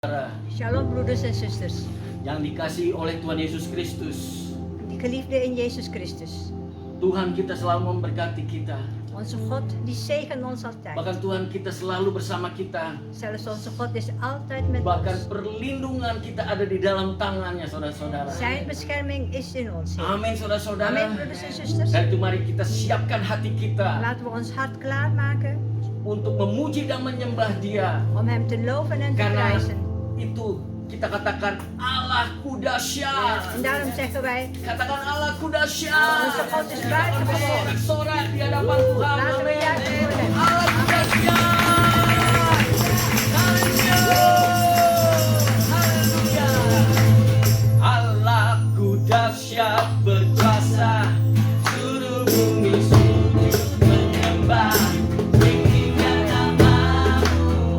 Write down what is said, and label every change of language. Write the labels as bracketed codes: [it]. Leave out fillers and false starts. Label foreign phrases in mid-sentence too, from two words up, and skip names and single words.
[nl] Shalom broeders en zusters. [id] Yang dikasihi oleh Tuhan Yesus Kristus. [nl] Die geliefde in Jezus Christus. [id] Tuhan kita selalu memberkati kita. [nl] Onze God die zegen ons altijd. [id] Bahkan Tuhan kita selalu bersama kita. [nl] Zelfs onze God is altijd met [id] Bahkan [nl] ons. [id] perlindungan kita ada di dalam tangannya, saudara-saudara. [nl] Zijn bescherming is in ons. Heer. [id] Amin, saudara-saudara. [nl] Amin broeders en zusters. [id] Dan itu mari kita siapkan hati kita [nl] Laten we ons hart klaarmaken [id] untuk memuji dan menyembah Dia. [nl] om hem te loven en te [id] Karena [nl] prijzen. [id] itu kita katakan Allahku dahsyat. [nl] En daarom zeggen wij, [id] Katakan Allahku dahsyat. [nl] onze God is buitengewoon. [id] Sorak-sorak di hadapan Tuhan. [nl] Laten we juichen voor hem. [id] Allahku dahsyat. Haleluya. Haleluya. Allahku dahsyat berkuasa. Seluruh bumi sujud menyembah. Tinggikan namamu.